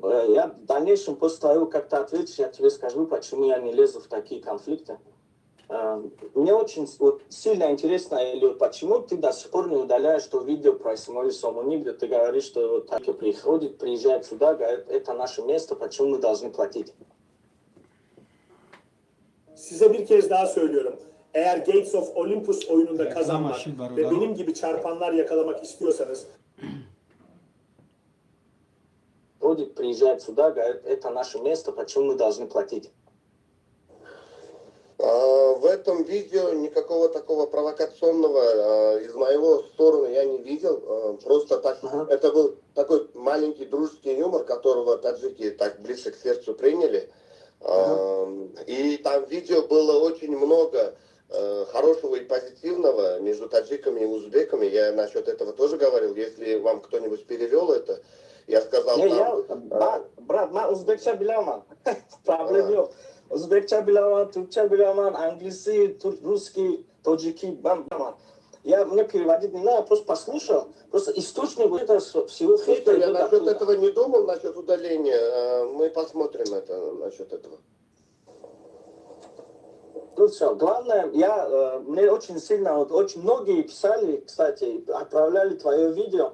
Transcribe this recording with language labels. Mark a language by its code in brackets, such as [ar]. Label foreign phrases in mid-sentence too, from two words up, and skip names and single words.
[ru] Я в дальнейшем, после твоего как-то ответишь, я тебе скажу, почему я не лезу в такие конфликты. Мне очень сильно интересно, или почему ты до сих пор не удаляешь то видео про Исмаила Сомони, где ты говоришь, что вот так приезжает сюда, говорит, это наше место, почему мы должны платить? [tr] Size bir kez daha söylüyorum. Eğer Gates of Olympus oyununda kazanmak ve benim gibi çarpanlar yakalamak istiyorsanız [ru] приезжает сюда, говорит, это наше место, почему мы должны платить? В этом видео никакого такого провокационного из моего стороны я не видел. Просто так, это был такой маленький дружеский юмор, которого таджики так ближе к сердцу приняли. И там в видео было очень много хорошего и позитивного между таджиками и узбеками. Я насчет этого тоже говорил. Если вам кто-нибудь перевел это, я сказал... Брат, я [tr] özbekçe bilemem. problem yok. Özbekçe bilemem, Türkçe bilemem, [ru] английский, русский, таджики, bilemem. Мне переводить не надо, просто послушал. Просто источник вот этого всего хейта... Я насчет этого не думал, насчет удаления. Мы посмотрим это насчет этого. Ну все, главное, мне очень сильно, очень многие писали, кстати, отправляли твое видео.